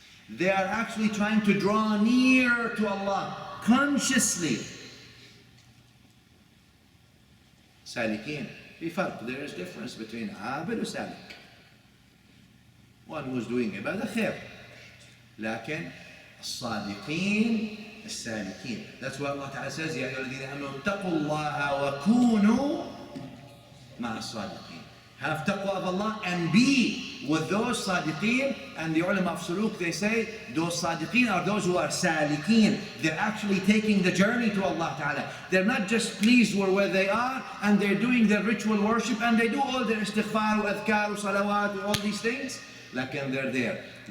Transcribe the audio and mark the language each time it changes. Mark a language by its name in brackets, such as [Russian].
[English] They are actually trying to draw near to Allah consciously. Salikeen. There is difference between abid and salik. One who's doing ibadah khair. [Arabic] Lakin الصادقين السالكين. [English] That's why Allah Ta'ala says, [Arabic] يا أيها الذين آمنوا اتقوا الله وكونوا مع الصادقين. [English] Have taqwa of Allah and be with those sadiqeen. And the ulama of suluk, they say those sadiqeen are those who are salikeen. They're actually taking the journey to Allah Ta'ala. They're not just pleased with where they are, and they're doing their ritual worship, and they do all their istighfar, adhkar, salawat, all these things. Lakin they're there.